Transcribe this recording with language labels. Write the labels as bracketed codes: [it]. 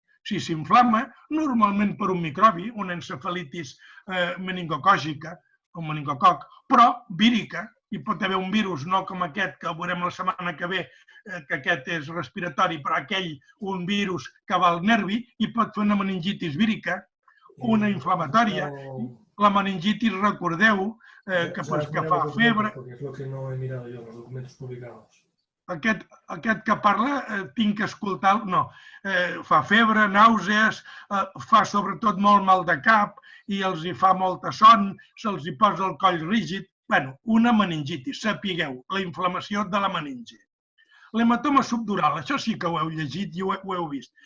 [ca] Si s'inflama, normalment per un microbi, una encefalitis meningocògica, un meningococ, però vírica, hi pot haver un virus, no com aquest que veurem la setmana que ve, que aquest és respiratori, però aquell, un virus que va al nervi, i pot fer una meningitis vírica, una inflamatòria. La meningitis, recordeu, que fa febre. [es] Porque es lo que no he mirado yo, los documentos publicados. [ca] Aquest que parla, tinc que escoltar, no. Fa febre, nàusees, fa sobretot molt mal de cap i els hi fa molta son, se'ls hi posa el coll rígid. Una meningitis, sapigueu, la inflamació de la meninge. L'hematoma subdural, això sí que ho heu llegit i ho heu vist.